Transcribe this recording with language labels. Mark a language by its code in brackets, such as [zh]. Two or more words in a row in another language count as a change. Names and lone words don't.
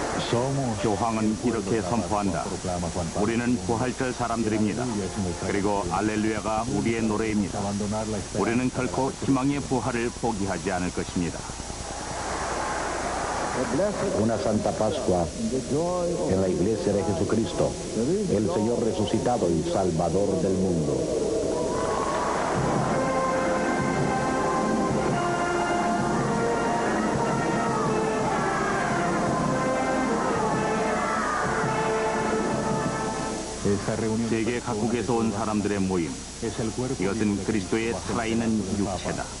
[ko] 교황은 이렇게 선포한다. 우리는 부활절 사람들입니다. 그리고 알렐루야가 우리의 노래입니다. 우리는 결코 희망의 부활을 포기하지 않을 것입니다. [es] Una Santa Pascua en la Iglesia de Jesucristo, el Señor resucitado y Salvador del mundo. [ko] 세계 각국에서 온 사람들의 모임. 이것은 그리스도의 살아있는 육체다.